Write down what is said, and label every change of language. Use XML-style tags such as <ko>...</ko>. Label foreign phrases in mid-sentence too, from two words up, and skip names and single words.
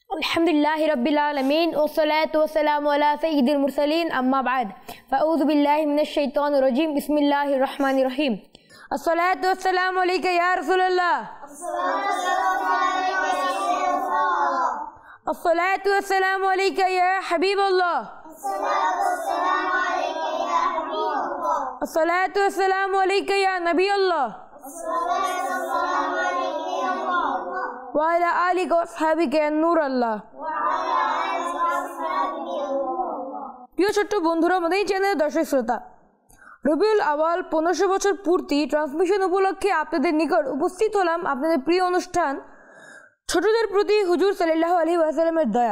<ar>الحمد لله رب العالمين والصلاة والسلام على سيد المرسلين أما بعد فأعوذ بالله من الشيطان الرجيم بسم الله الرحمن الرحيم الصلاة والسلام عليك يا رسول الله الصلاة والسلام عليك يا حبيب الله الصلاة والسلام عليك يا نبي الله وعلى آلك وأصحابك نور الله.</ar> <bn>প্রিয় ছোট্ট বন্ধুরা, আমাদের চ্যানেলের দর্শক শ্রোতা, রবিউল আওয়াল 1500 বছর পূর্তি ট্রান্সমিশন উপলক্ষে আপনাদের নিকট উপস্থিত হলাম আপনাদের প্রিয় অনুষ্ঠান ছোটদের প্রতি হুজুর</bn> <ar>صلى الله عليه وسلم</ar> <bn>দয়া।</bn>